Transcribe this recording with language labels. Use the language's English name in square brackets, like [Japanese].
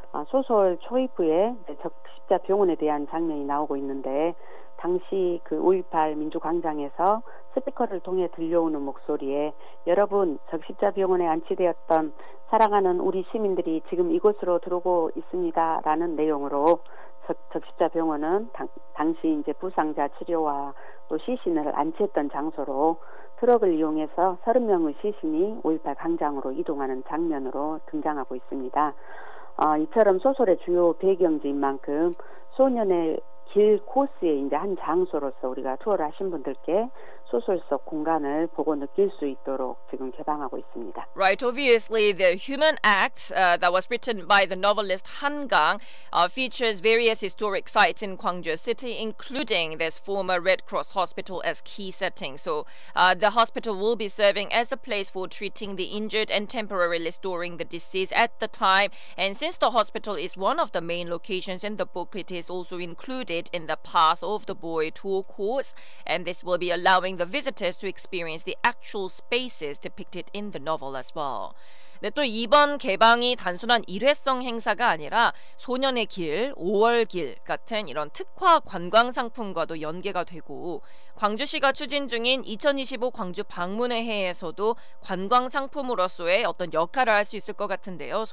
[Korean] 소설 초입부에 적십자 병원에 대한 장면이 나오고 있는데 당시 그 5.18 민주광장에서 스피커를 통해 들려오는 목소리에 여러분 적십자 병원에 안치되었던 사랑하는 우리 시민들이 지금 이곳으로 들어오고 있습니다 라는 내용으로 적십자 병원은 당시 이제 부상자 치료와 또 시신을 안치했던 장소로 트럭을 이용해서 30명의 시신이 5.18 광장으로 이동하는 장면으로 등장하고 있습니다. 이처럼 소설의 주요 배경지인 만큼 소년의 길 코스의 이제 한 장소로서 우리가 투어를 하신 분들께 소설 속 공간을 보고 느낄 수 있도록 지금 개방하고 있습니다. [English] Right, obviously the human act that was written by the novelist Han Gang features various historic sites in Gwangju City, including this former Red Cross hospital as key setting. So the hospital will be serving as a place for treating the injured and temporarily storing the deceased at the time. And since the hospital is one of the main locations in the book, it is also included in the Path of the Boy tour course, and this will be allowing the visitors to experience the actual spaces depicted in the novel as well. [Korean] 네, 또 이번 개방이 단순한 일회성 행사가 아니라 소년의 길, 5월 길 같은 이런 특화 관광 상품과도 연계가 되고 광주시가 추진 중인 2025 광주 방문의 해에서도 관광 상품으로서의 어떤 역할을 할 수 있을 것 같은데요.